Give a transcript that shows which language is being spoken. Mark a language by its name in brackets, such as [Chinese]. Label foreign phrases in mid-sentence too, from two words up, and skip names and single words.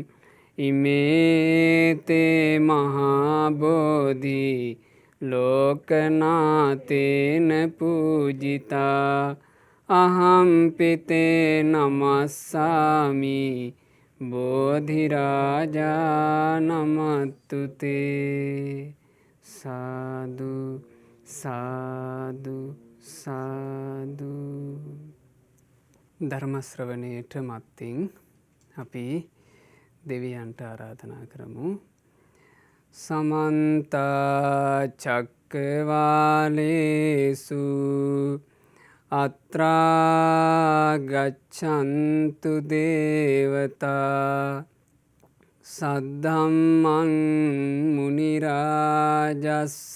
[Pali] ඉමේතේ මහා බෝධි ලෝකනාතේන පූජිතා අහම්පිතේ නමස්සාමි බෝධිරාජා නමත්තුතේ. [Sinhala] සාදු සාදු සාදු. ධර්ම ශ්‍රවණයට මත්තින් අපි දෙවියන්ට ආරාධනා කරමු. [Pali] සමන්ත චක්ක චක්කවාලේසු අත්‍රා ගච්ඡන්තු දේවතා සද්ධම්මං මුනි රාජස්ස